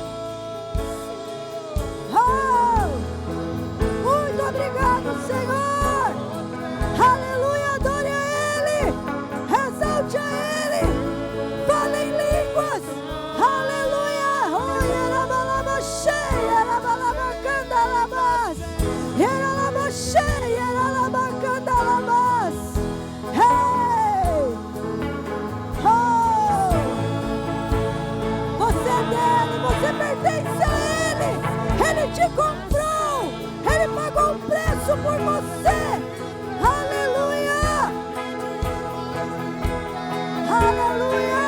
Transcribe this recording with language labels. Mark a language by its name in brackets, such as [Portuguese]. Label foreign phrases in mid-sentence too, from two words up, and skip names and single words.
[Portuguese] Oh, muito obrigado, Senhor. Aleluia, adore a Ele. Exalte a Ele. Fale em línguas. Aleluia. Oh, yerabalaba cheia, yerabalaba candalabas. Yeralaba cheia, yeralaba candalabas. Hey! Oh! Você é dele, você pertence a Ele. Ele te comprou. Ele pagou um preço por você. Aleluia! Aleluia!